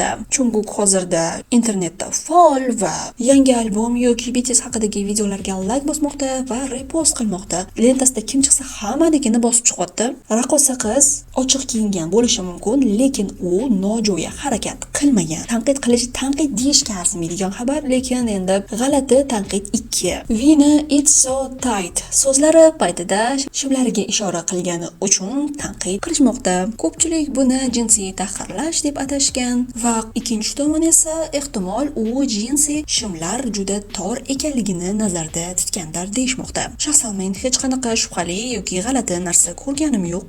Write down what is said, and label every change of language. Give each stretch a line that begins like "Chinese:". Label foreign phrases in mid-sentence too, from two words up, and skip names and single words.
Uzbek: Jungkook hozirda internetda faol va yangi albom yoki BTS haqidagi videolarga like bosmoqda va repost qilmoqda. Lentasida kim chiqsa hammanikini bosib chiqyapti. Raqqosa qiz ochiq kiyingan bo'lishi mumkin, lekin u nojo'ya harakat qilmagan. Tanqid qilish tanqid deyishga arzimaydigan xabar, lekin endi g'alati tanqid 2. Vina
English: It's so tight
Uzbek: so'zlari paytida shimlariga ishora qilgani uchun tanqid qilishmoqda. Ko'pchilik buni jinsiy tahqirlash deb atashgan va ikkinchi tomon esa ehtimol u jinsiy shimlar juda tor ekanligini nazarda tutganlar deyishmoqda. Shaxsan men hech qanaqa shubhali yoki g'alati narsa ko'rganim yo'q.